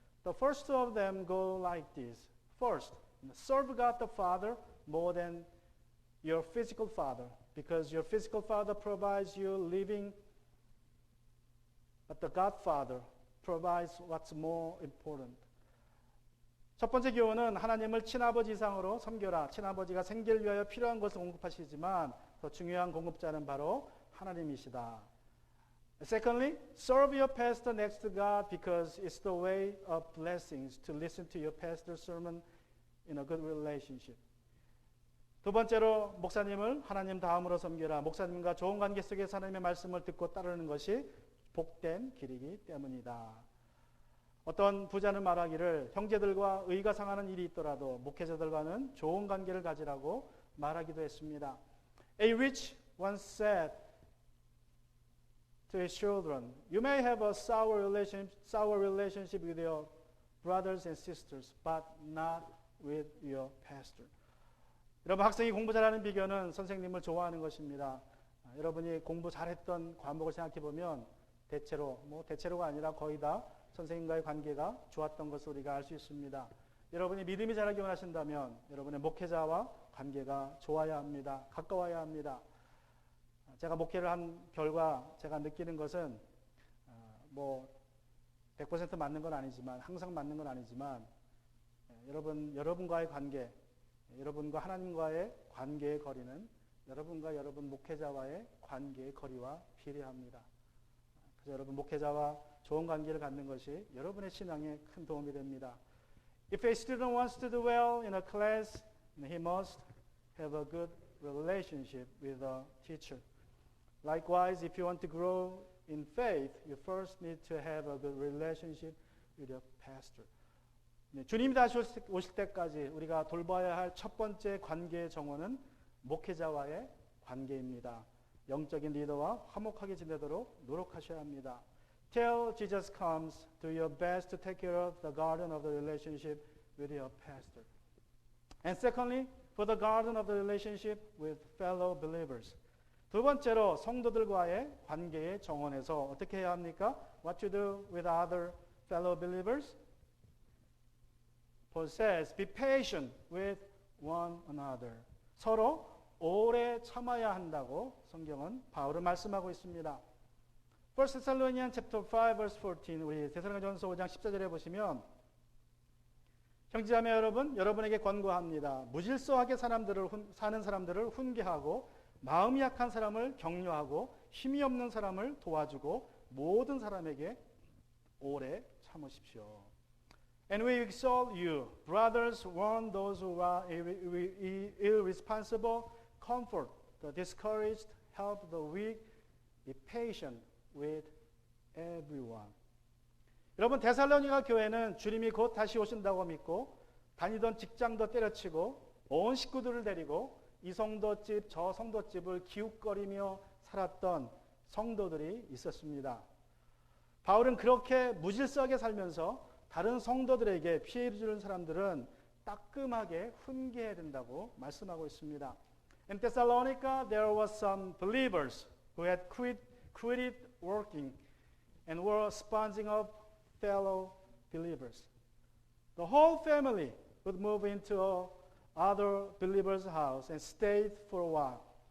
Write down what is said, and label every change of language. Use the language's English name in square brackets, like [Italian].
[English] The first of them go like this. First, serve God the Father more than your physical father, because your physical father provides you living, but the God Father provides what's more important. [Korean] 첫 번째 교훈은 하나님을 친아버지 이상으로 섬겨라. 친아버지가 생계를 위하여 필요한 것을 공급하시지만 더 중요한 공급자는 바로 하나님이시다. [English] Secondly, serve your pastor next to God because it's the way of blessings to listen to your pastor's sermon in a good relationship. [Korean] 두 번째로 목사님을 하나님 다음으로 섬겨라. 목사님과 좋은 관계 속에서 하나님의 말씀을 듣고 따르는 것이 복된 길이기 때문이다. 어떤 부자는 말하기를 형제들과 의가 상하는 일이 있더라도 목회자들과는 좋은 관계를 가지라고 말하기도 했습니다. [English] A rich once said to his children, you may have a sour relationship with your brothers and sisters, but not with your pastor. [Korean] 여러분, 학생이 공부 잘하는 비결은 선생님을 것입니다. 여러분이 공부 잘했던 과목을 생각해 보면 대체로가 아니라 거의 다 선생님과의 관계가 좋았던 것을 우리가 알 수 있습니다. 여러분이 믿음이 자라기 원하신다면 여러분의 목회자와 관계가 좋아야 합니다. 가까워야 합니다. 제가 목회를 한 결과 제가 느끼는 것은 뭐 100% 맞는 건 아니지만 항상 맞는 건 아니지만 여러분과의 관계, 여러분과 하나님과의 관계의 거리는 여러분과 여러분 목회자와의 관계의 거리와 비례합니다. 그래서 여러분 목회자와 좋은 관계를 갖는 것이 여러분의 신앙에 큰 도움이 됩니다. [English] If a student wants to do well in a class, he must have a good relationship with the teacher. Likewise, if you want to grow in faith, you first need to have a good relationship with your pastor. [Korean] 주님이 다시 오실 때까지 우리가 돌봐야 할 첫 번째 관계의 정원은 목회자와의 관계입니다. 영적인 리더와 화목하게 지내도록 노력하셔야 합니다. [English] Till Jesus comes, do your best to take care of the garden of the relationship with your pastor. And secondly, for the garden of the relationship with fellow believers. [Korean] 두 번째로 성도들과의 관계의 정원에서 어떻게 해야 합니까? [English] What to do with other fellow believers? Paul says, be patient with one another. [Korean] 서로 오래 참아야 한다고 성경은 바울은 말씀하고 있습니다. [English] 1 Thessalonians chapter 5 verse 14 [Korean] 우리 데살로니가전서 5장 14절에 보시면 형제자매 여러분, 여러분에게 권고합니다. 무질서하게 사는 사람들을 훈계하고 마음이 약한 사람을 격려하고 힘이 없는 사람을 도와주고 모든 사람에게 오래 참으십시오. [English] And we exhort you, brothers, warn those who are irresponsible, comfort the discouraged, help the weak, be patient with everyone. [Korean] 여러분 데살로니가 교회는 주님이 곧 다시 오신다고 믿고 다니던 직장도 때려치고 온 식구들을 데리고 이 성도집 저 성도집을 기웃거리며 살았던 성도들이 있었습니다. 바울은 그렇게 무질서하게 살면서 다른 성도들에게 피해를 주는 사람들은 따끔하게 훈계해야 된다고 말씀하고 있습니다. [English] In Thessalonica there was some believers who had quitted working and were sponging up fellow believers. The whole family would move into other believers' house and stayed for a while.